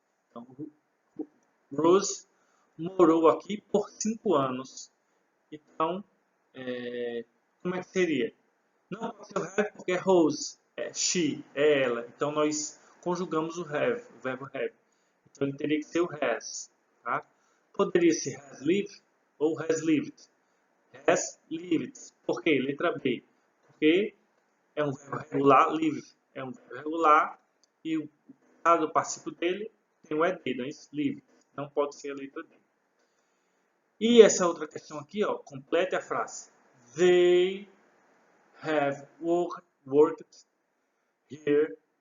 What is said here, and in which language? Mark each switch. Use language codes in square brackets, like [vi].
[pt] Então, Rose morou aqui por 5 anos. Então, como é que seria? Não pode ser o have porque é Rose, é she, é ela. Então, nós conjugamos o have, o verbo have. Então, ele teria que ser o has. Tá? Poderia ser has lived ou has lived. Has lived. Por quê? Letra B. Porque é um verbo regular, live é um verbo regular e o passado participio dele tem o ed, não é isso? Live. Não pode ser a letra D. E essa outra questão aqui, ó, complete a frase. [en] They have worked here.